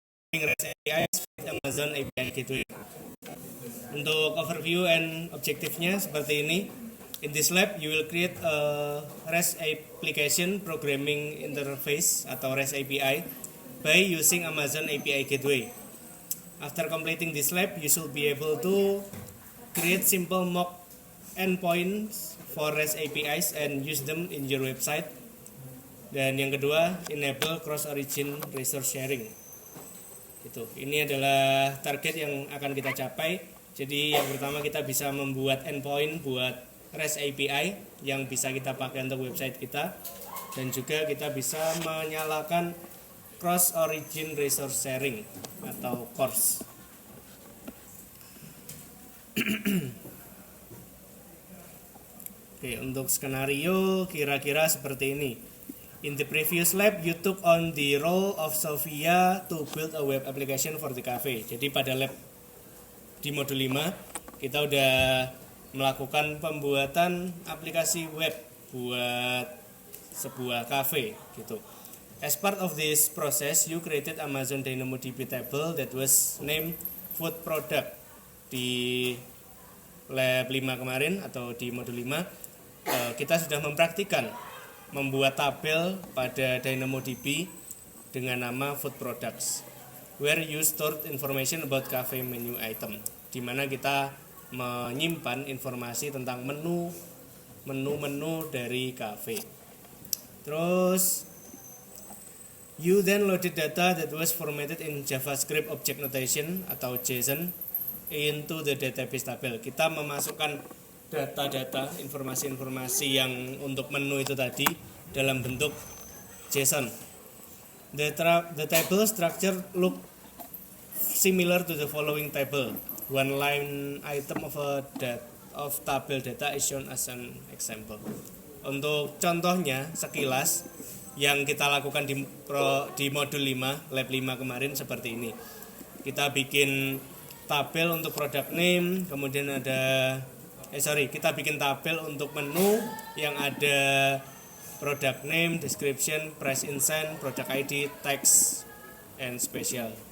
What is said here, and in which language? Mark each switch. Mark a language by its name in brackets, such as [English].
[English] REST APIs with Amazon API Gateway. [Indonesian] Untuk overview and objektifnya seperti ini. [English] In this lab, you will create a REST application programming interface atau REST API by using Amazon API Gateway. After completing this lab, you should be able to create simple mock endpoints for REST APIs and use them in your website. [Indonesian] Dan yang kedua, [English] enable cross-origin resource sharing. [Indonesian] Gitu. Ini adalah target yang akan kita capai. Jadi yang pertama kita bisa membuat endpoint buat REST API yang bisa kita pakai untuk website kita, dan juga kita bisa menyalakan cross origin resource sharing atau CORS. Oke, untuk skenario kira-kira seperti ini. [English] In the previous lab, you took on the role of Sophia to build a web application for the cafe. [Indonesian] Jadi pada lab di modul 5 kita udah melakukan pembuatan aplikasi web buat sebuah cafe gitu. [English] As part of this process, you created Amazon DynamoDB table that was named food product. [Indonesian] Di lab 5 kemarin atau di modul 5 kita sudah mempraktikkan membuat tabel pada DynamoDB dengan nama food products, [English] where you stored information about cafe menu item, [Indonesian] di mana kita menyimpan informasi tentang menu dari cafe. Terus [English] you then loaded data that was formatted in JavaScript Object Notation atau JSON into the database table. [Indonesian] Kita memasukkan data-data, informasi-informasi yang untuk menu itu tadi dalam bentuk JSON. [English] The table structure look similar to the following table. One line item of table data is shown as an example. [Indonesian] Untuk contohnya sekilas yang kita lakukan di modul 5, lab 5 kemarin seperti ini. Kita bikin tabel untuk product name, kemudian kita bikin tabel untuk menu yang ada product name, description, price in cent, product ID, text, and special.